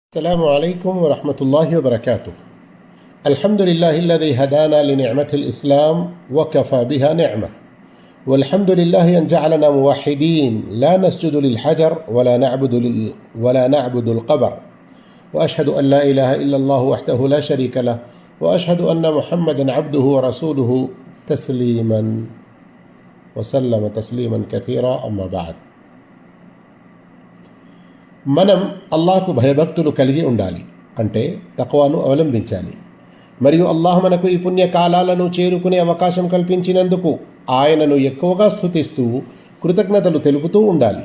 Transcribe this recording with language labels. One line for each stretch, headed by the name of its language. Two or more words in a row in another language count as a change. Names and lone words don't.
Arabic: السلام عليكم ورحمة الله وبركاته. الحمد لله الذي هدانا لنعمة الإسلام وكفى بها نعمة، والحمد لله أن جعلنا موحدين لا نسجد للحجر ولا نعبد القبر، وأشهد أن لا إله إلا الله وحده لا شريك له، وأشهد أن محمدا عبده ورسوله تسليما وسلم تسليما كثيرا. أما بعد،
Telugu: మనం అల్లాహ్కు భయభక్తులు కలిగి ఉండాలి, అంటే తక్వాను అవలంబించాలి. మరియు అల్లాహ్ మనకు ఈ పుణ్యకాలాలను చేరుకునే అవకాశం కల్పించినందుకు ఆయనను ఎక్కువగా స్తుతిస్తూ కృతజ్ఞతలు తెలుపుతూ ఉండాలి.